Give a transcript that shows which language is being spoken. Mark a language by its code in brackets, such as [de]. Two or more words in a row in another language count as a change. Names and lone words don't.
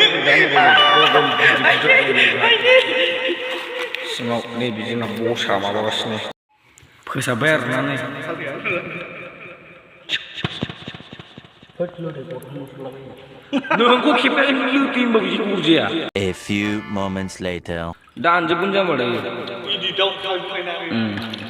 [brx] सिङाव नै बिदिनो बसा माबागासिनो फोसाबबाय आरोना नै नोंखौ खेबनानै लिउटि होनबा बिदि अरजाया [en] A few moments later. [brx] दानजोबगोन जामारदों